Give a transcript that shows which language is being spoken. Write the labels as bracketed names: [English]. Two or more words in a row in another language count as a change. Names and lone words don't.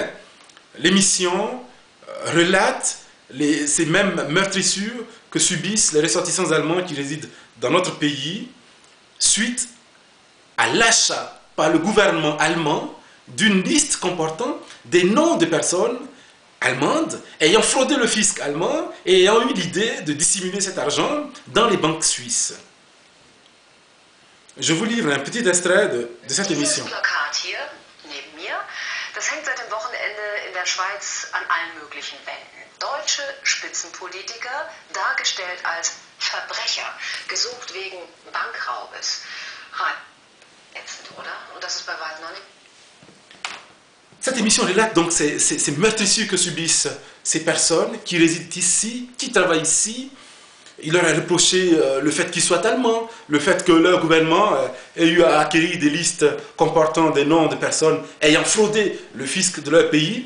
[French] L'émission relate ces mêmes meurtrissures que subissent les ressortissants allemands qui résident dans notre pays suite à l'achat par le gouvernement allemand d'une liste comportant des noms de personnes allemandes ayant fraudé le fisc allemand et ayant eu l'idée de dissimuler cet argent dans les banques suisses. Je vous livre un petit extrait de cette émission. [German] Das hängt seit dem Wochenende in der Schweiz an allen möglichen Wänden. Deutsche Spitzenpolitiker, dargestellt als Verbrecher, gesucht wegen Bankraubes. Ätzend, oder? Und das ist bei weitem noch nicht. [French] Cette émission relate donc ces meurtrissures que subissent ces personnes qui résident ici, qui travaillent ici. Il leur a reproché le fait qu'ils soient allemands, le fait que leur gouvernement ait eu à acquérir des listes comportant des noms de personnes ayant fraudé le fisc de leur pays.